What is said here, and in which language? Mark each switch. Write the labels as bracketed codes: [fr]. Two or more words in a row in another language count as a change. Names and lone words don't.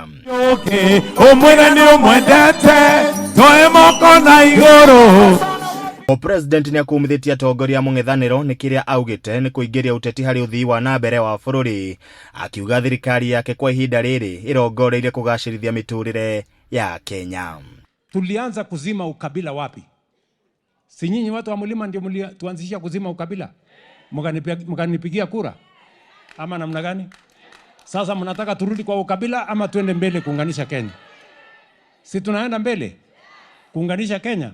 [ki] Ũmwĩra nĩ ũmwendete toe moko na igũrũ. President nĩ akumithĩtie atongoria mũng'ethanĩro nĩ kĩrĩa augĩte nĩ kũingĩria ũteti harĩ ũthii wa na mbere wa bũrũri, akiuga thirikari yake kwa ihinda rĩrĩ ĩrongoreirie kũgacĩrithia mĩtũrĩre ya Kenya. [sw] Tulianza kuzima ukabila wapi? Si nyinyi watu wa mlima ndio tuanzisha kuzima ukabila? Mkanipigia kura ama namna gani? Sasa mnataka turudi kwa ukabila ama tuende mbele kuunganisha Kenya? Si tunaenda mbele kuunganisha Kenya?